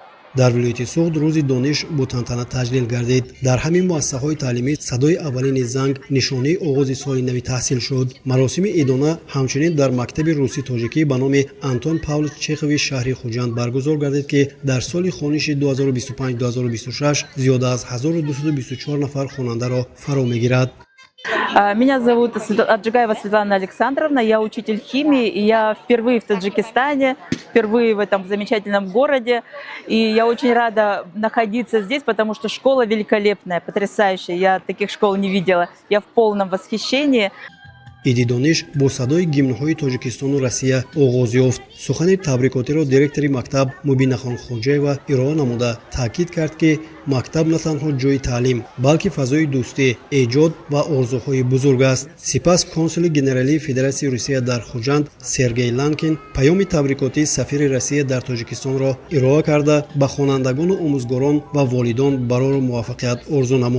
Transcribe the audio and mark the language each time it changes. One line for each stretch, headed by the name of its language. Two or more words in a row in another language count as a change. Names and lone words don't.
Tajik: дар вилояти суғд рӯзи дониш бо тантана таҷлил гардид. Дар ҳамин муассисаҳои таълимӣ садои аввалини занг нишонии оғози соли нави таҳсил шуд. Маросими идона ҳамчунин дар мактаби русӣ тоҷикӣ ба номи Антон Павлович Чехови шаҳри Хуҷанд баргузор гардид, ки дар соли хониши 2025-2026 зиёда аз 1224 нафар хонандаро фаро мегирад.
Russian: Меня зовут Аджигаева Светлана Александровна, я учитель химии, и я впервые в Таджикистане, впервые в этом замечательном городе, и я очень рада находиться здесь, потому что школа великолепная, потрясающая, я таких школ не видела, я в полном восхищении.
Tajik: иди дониш бо садои гимнҳои Тоҷикистону Россия оғоз ёфт. сухани табрикотиро директори мактаб Мубинахон Хоҷаева ироа намуда таъкид кард, ки мактаб на танҳо ҷои таълим, балки фазои дӯстӣ, эҷод ва орзуҳои бузург аст. Сипас консули генералии Федератсияи Русия дар Хуҷанд Сергей Ланкин паёми табрикотии сафири Россия дар Тоҷикистонро ироа карда ба хонандагону омӯзгорон ва волидон барору муваффақият орзу намуд.